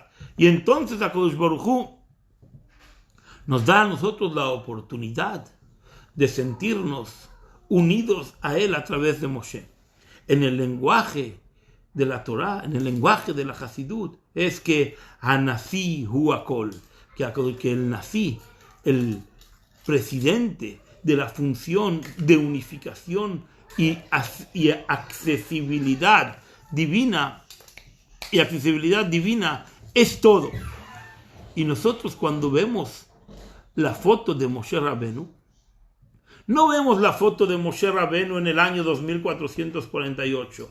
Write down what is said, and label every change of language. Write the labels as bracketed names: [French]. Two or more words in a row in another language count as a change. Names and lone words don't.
[Spanish] Y entonces [Hebrew] הקדוש ברוך הוא [Spanish] nos da a nosotros la oportunidad de sentirnos unidos a él a través de Moshe. En el lenguaje de la Torah, en el lenguaje de la Hasidut, es que [Hebrew] הנשיא הוא הכל, [Spanish] que el Nasi, el presidente de la función de unificación y accesibilidad divina, es todo. Y nosotros cuando vemos la foto de Moshe Rabenu, no vemos la foto de Moshe Rabenu en el año 2448.